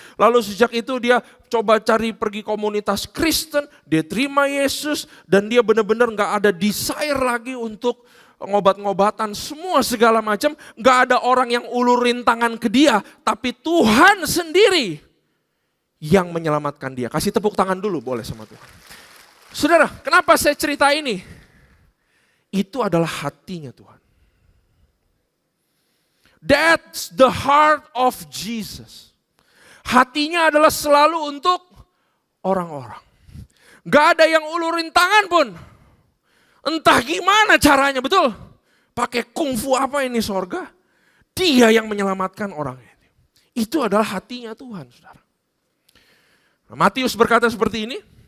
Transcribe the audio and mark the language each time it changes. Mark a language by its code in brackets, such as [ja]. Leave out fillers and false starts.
[id] Lalu sejak itu dia coba cari pergi komunitas Kristen, dia terima Yesus dan dia benar-benar gak ada desire lagi untuk ngobat-ngobatan semua segala macam. Gak ada orang yang ulurin tangan ke dia, tapi Tuhan sendiri yang menyelamatkan dia. Kasih tepuk tangan dulu boleh sama Tuhan. Saudara, kenapa saya cerita ini? Itu adalah hatinya Tuhan. [en] That's the heart of Jesus. [id] Hatinya adalah selalu untuk orang-orang. Gak ada yang ulurin tangan pun. Entah gimana caranya, betul? Pakai kungfu apa ini sorga? Dia yang menyelamatkan orang ini. Itu adalah hatinya Tuhan, saudara. Nah, Matius berkata seperti ini.